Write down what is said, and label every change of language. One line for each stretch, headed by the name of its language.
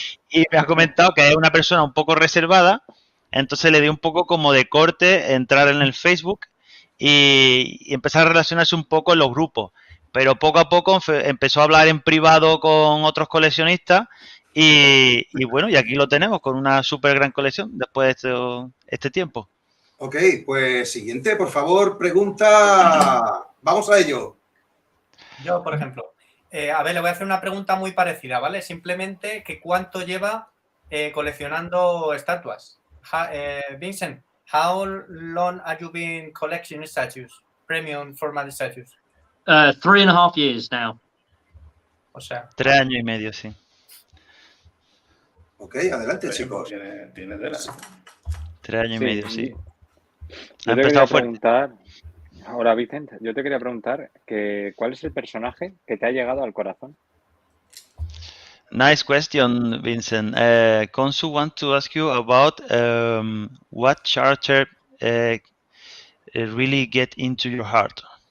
Spanish: Y me ha comentado que es una persona un poco reservada, entonces le dio un poco como de corte entrar en el Facebook y empezar a relacionarse un poco en los grupos, pero poco a poco empezó a hablar en privado con otros coleccionistas y bueno, y aquí lo tenemos con una súper gran colección después de este tiempo. Ok, pues siguiente, por favor, pregunta. Vamos a ello. Yo, por ejemplo, a ver, le voy a hacer una pregunta muy parecida, ¿vale? Simplemente que cuánto lleva coleccionando estatuas.
English: Vincent, how long have you been collecting statues, premium format statues? 3.5 years now.
Spanish: O sea, 3 años y medio, sí. Ok, adelante, chicos. Tiene tela. 3 años y medio, sí. Yo te quería preguntar, ahora Vicent, yo te quería preguntar que ¿cuál es el personaje que te ha llegado al corazón?
English: Nice question, Vincent. Konsu wants to ask you about what character really get into your heart.